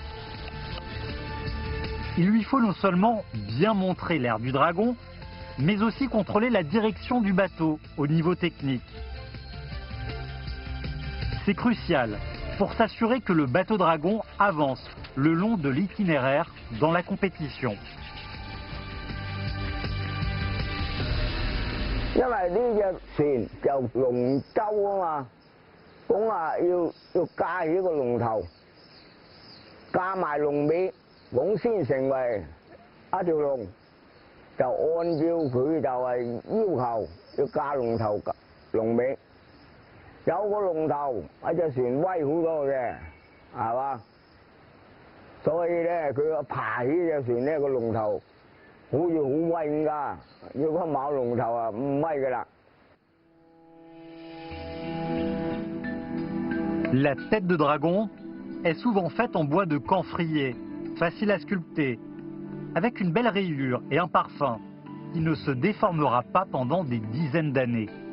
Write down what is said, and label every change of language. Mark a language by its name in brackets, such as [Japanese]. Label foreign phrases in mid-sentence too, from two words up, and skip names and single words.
[French] Il lui faut non seulement bien montrer l'air du dragon, mais aussi contrôler la direction du bateau au niveau technique. C'est crucial pour s'assurer que le bateau dragon avance le long de l'itinéraire dans la compétition. [Cantonese] 因為呢隻船就龍舟啊嘛，咁啊要架起個龍頭，架埋龍尾，咁先成為一條龍。就按照佢就係要求要架龍頭龍尾，有個龍頭喺隻船威好多嘅，係嘛？所以咧佢爬起隻船咧個龍頭。好似好威咁㗎，如果冇龍頭啊唔威㗎啦。 [French] La tête de dragon est souvent faite en bois de camphrier, facile à sculpter, avec une belle rayure et un parfum qui ne se déformera pas pendant des dizaines d'années.